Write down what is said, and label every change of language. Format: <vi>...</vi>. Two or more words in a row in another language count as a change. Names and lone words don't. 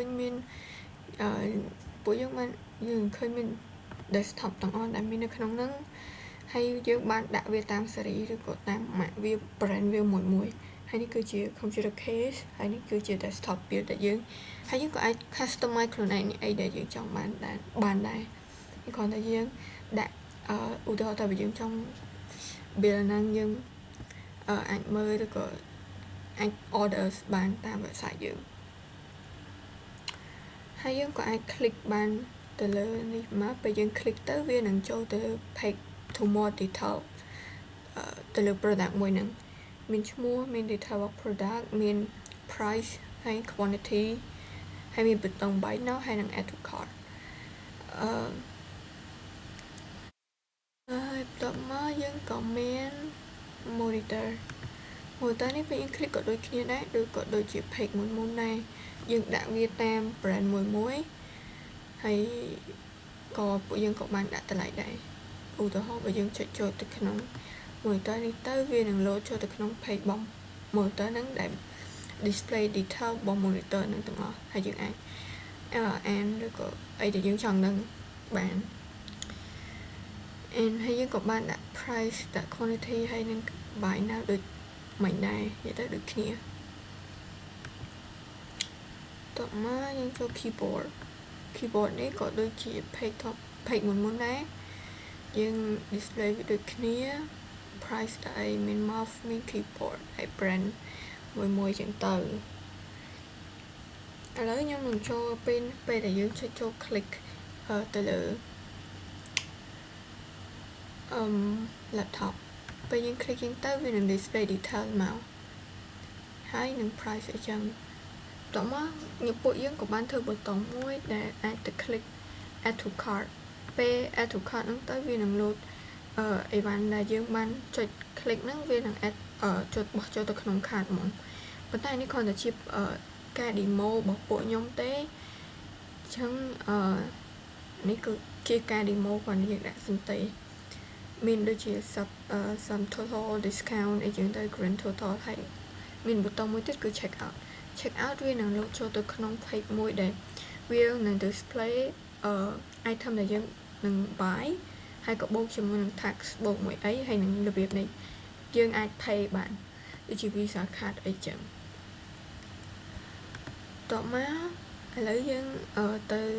<km>មានពួកយើងឃើញមាន desktop ទាំងអស់ដែលមាននៅក្នុងហ្នឹងហើយយើងបានដាក់វាតាមស៊េរីឬក៏តាមម៉ាកវា brand វាមួយហើយនេះគឺជា</km> <en>computer case</en> <km>ហើយនេះគឺជា</km> <en>desktop build</en> <km>ដែលយើងហើយយើងក៏អាច customize ខ្លួនឯងអីដែលយើងចង់បានដែរគ្រាន់តែយើងដាក់ឧទាហរណ៍ថាបើយើងចង់ build ហ្នឹងយើងអាចមើលឬក៏អាច order បានតាម website យើង ហើយយើងក៏អាច click បានទៅលើនេះមកពេលយើង click ទៅវានឹងចូលទៅ</km> <en>page to more detail</en> <km>ទៅលើ product មួយហ្នឹងមានឈ្មោះមាន detail របស់ product មាន price ហើយ quantity ហើយមានប៊ូតុង</km> <en>buy now</en> <km>ហើយនឹង</km> <en>add to cart</en> <km>ហើយបន្ទាប់មកយើងក៏មាន monitor នេះពេលយើង click ក៏ដូចគ្នាដែរក៏ដូចជា page មុនដែរយើងដាក់ វាតាម brand មួយហើយក៏ពួកយើងក៏បានដាក់តម្លៃដែរឧទាហរណ៍បើយើងចុចចូលទៅក្នុង monitor នេះទៅវានឹង load ចូលទៅក្នុង page របស់ monitor ហ្នឹងដែល</km> <en>display detail</en> <km>របស់ monitor ហ្នឹងទាំងអស់ហើយយើងអាចអានឬក៏អីដែលយើងចង់ដឹងបានហើយយើងក៏បានដាក់ price ដាក់ quantity ហើយនឹង</km> <en>buy now</en> <km>ដូចមិនដែរនិយាយទៅដូចគ្នា តោះមកយើងចូល keyboard នេះក៏ដូចជា page មុនដែរយើង display វាដូចគ្នា price ដែរមាន mouse មាន keyboard ហើយ brand មួយចឹងទៅឥឡូវខ្ញុំនឹងចូលពេលដែលយើងចូល click ទៅលើlaptop ពេលយើង click ចឹង ទៅវានឹង</km> <en>display detail</en> <km>មកហើយនឹង price អីចឹងតោះមកពួកយើងក៏បានធ្វើប៊ូតុងមួយដែលអាចទៅ</km> <en>click add to cart</en> <km>ពេល</km> <en>add to cart</en> <km>ហ្នឹងទៅវានឹង load អីវ៉ាន់ដែលយើងបានចុច click ហ្នឹងវានឹង add បោះចូលទៅក្នុង cart ហ្មងប៉ុន្តែនេះគ្រាន់តែជាការ demo របស់ពួកខ្ញុំទេអញ្ចឹងនេះគឺជាការ demo គាត់និយាយដាក់សិនទេមានដូចជា</km> <en>some total</en> <km>discount អីចឹងទៅ</km> <en>grand total</en> <km>ហើយមានប៊ូតុងមួយទៀតគឺ</km> <en>check out</en> <km>វានឹង load ចូលទៅក្នុង page មួយដែលវានឹង</km> <en>display item</en> <km>ដែលយើងនឹង buy ហើយក៏បូកជាមួយនឹង tax បូកមួយអីហើយនឹងរបៀបនេះយើងអាច pay បានដូចជា Visa card អីចឹងតោះមកឥឡូវយើងទៅ</km>